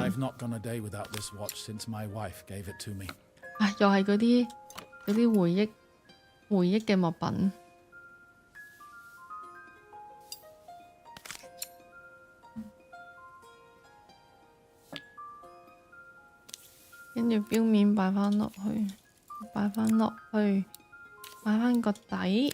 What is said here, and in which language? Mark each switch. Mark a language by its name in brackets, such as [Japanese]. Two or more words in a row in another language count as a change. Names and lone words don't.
[English] I've not gone a day without this watch since my wife gave it to me. [Cantonese] 唉，又係嗰啲回憶嘅物品。跟住錶面擺翻落去，擺翻個底。